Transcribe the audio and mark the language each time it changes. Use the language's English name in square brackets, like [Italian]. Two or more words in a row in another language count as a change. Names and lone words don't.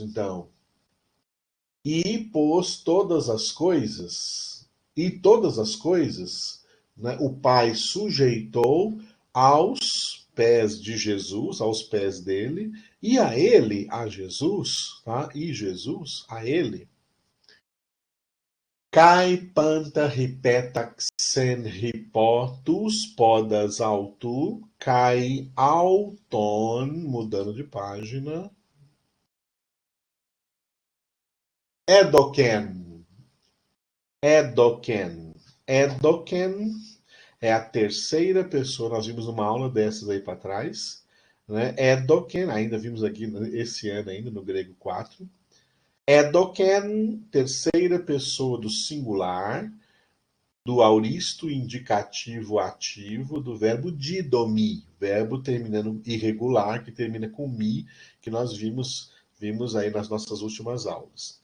[Portuguese] Então, e pôs todas as coisas, né, o Pai sujeitou aos pés de Jesus, aos pés dele, e a ele, a Jesus, tá? E Jesus, a ele. [Greek] καὶ πάντα ὑπέταξεν ὑπὸ τοὺς πόδας αὐτοῦ καὶ αὐτὸν, [Portuguese] mudando de página, edoken, edoken, edoken é a terceira pessoa, nós vimos uma aula dessas aí para trás, né? Edoken, ainda vimos aqui esse ano ainda no grego 4, edoken, terceira pessoa do singular, do auristo indicativo ativo do verbo didomi, verbo terminando irregular, que termina com mi, que nós vimos aí nas nossas últimas aulas.